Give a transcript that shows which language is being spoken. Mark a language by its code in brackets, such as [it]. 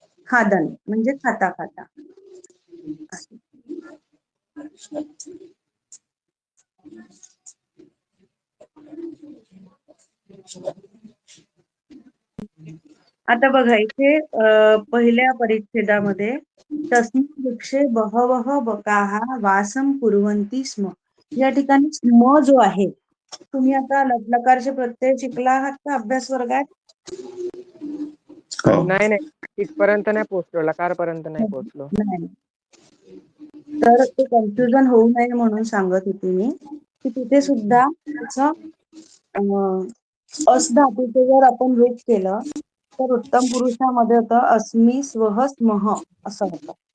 [mr] खादन म्हणजे खाता खाता. आता बघा इथे पहिल्या परिच्छेदामध्ये [sa] तस्मिन् वृक्षे बहवः बकाः वासं कुर्वन्ति स्म. [mr] या ठिकाणी स्म जो आहे, तुम्ही आता लकारचे प्रत्यय शिकला आहात का अभ्यास वर्गात? हो. नाही नाही, तिथपर्यंत नाही पोहोचलो, लकारपर्यंत नाही पोहोचलो. नाही. तर ते कन्फ्युजन होऊ नये म्हणून सांगत होती मी की तिथे सुद्धा त्याचं अस धातूचं जर आपण रूप केलं तर उत्तम पुरुषामध्ये होतं अस्मी स्वह स्मह असं होतं.